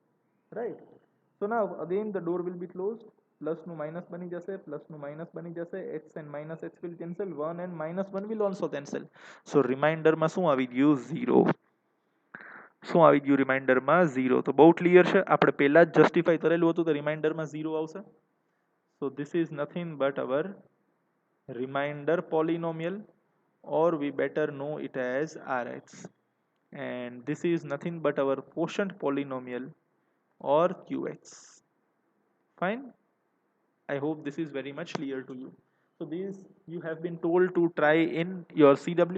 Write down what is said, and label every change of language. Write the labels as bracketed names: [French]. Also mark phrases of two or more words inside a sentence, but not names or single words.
[English] રાઈટ? So now again the door will be closed. [Gujarati] Plus નું માઇનસ બની જશે, પ્લસ નું માઇનસ બની જશે. [English] x and minus x will cancel. 1 and -1 will also cancel. So [Gujarati] રિમાઇન્ડરમાં શું આવી ગયું? [English] 0. [Gujarati] શું આવી ગયું રિમાઇન્ડરમાં? 0. તો બહુ ક્લિયર છે. આપણે પહેલા જ જસ્ટિફાઈ કરેલું હતું તો રિમાઇન્ડરમાં 0 આવશે. [English] So this is nothing but our remainder polynomial, or we better know it as Rx. And this is nothing but our quotient polynomial, or Qx. Fine? I hope this is very much clear to you. So these you have been told to try in your CW.